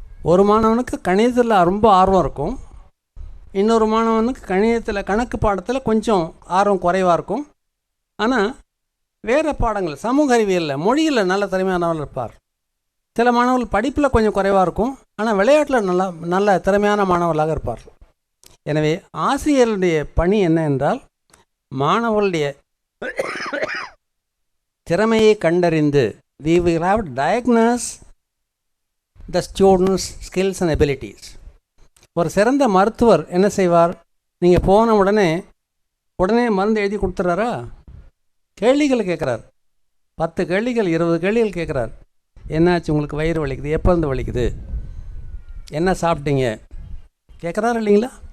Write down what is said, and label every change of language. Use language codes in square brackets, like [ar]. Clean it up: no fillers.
[ta] ஒரு மாணவனுக்கு கணிதத்தில் ரொம்ப ஆர்வம் இருக்கும், இன்னொரு மாணவனுக்கு கணிதத்தில் கணக்கு பாடத்தில் கொஞ்சம் ஆர்வம் குறைவாக இருக்கும். ஆனால் வேறு பாடங்கள், சமூக அறிவியலில், மொழியில் நல்ல திறமையானவர்கள் இருப்பார். சில மாணவர்கள் படிப்பில் கொஞ்சம் குறைவாக இருக்கும், ஆனால் விளையாட்டில் நல்ல திறமையான மாணவர்களாக இருப்பார்கள். எனவே ஆசிரியருடைய பணி என்ன என்றால், மாணவர்களுடைய திறமையை கண்டறிந்து [en] we will have to diagnose the students' skills and abilities. [ta] ஒரு சிறந்த மருத்துவர் என்ன செய்வார்? நீங்கள் போன உடனே மருந்து எழுதி கொடுத்துட்றாரா? கேள்விகள் கேட்குறார். 10 கேள்விகள் 20 கேள்விகள் கேட்குறார். என்னாச்சு உங்களுக்கு? வயிறு வலிக்குது, எப்போ இருந்து வலிக்குது, என்ன சாப்பிட்டீங்க கேட்குறாரு இல்லைங்களா?